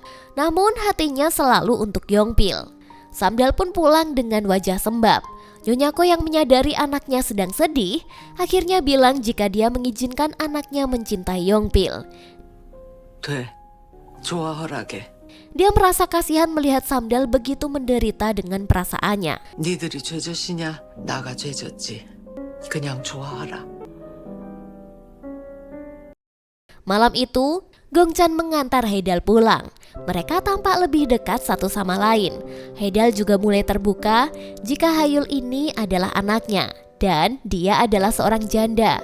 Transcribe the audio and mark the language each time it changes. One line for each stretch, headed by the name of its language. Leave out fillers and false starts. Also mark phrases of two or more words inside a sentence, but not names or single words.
Indonesian: Namun hatinya selalu untuk Yongpil. Samdal pun pulang dengan wajah sembab. Nyonya Ko yang menyadari anaknya sedang sedih, akhirnya bilang jika dia mengizinkan anaknya mencintai Yongpil. Dia merasa kasihan melihat Samdal begitu menderita dengan perasaannya.
Korean: 니들이 죄졌으냐? 나가 죄졌지. 그냥 좋아하라.
Indonesian: Malam itu, Gongchan mengantar Haidal pulang. Mereka tampak lebih dekat satu sama lain. Haidal juga mulai terbuka jika Hayul ini adalah anaknya dan dia adalah seorang janda.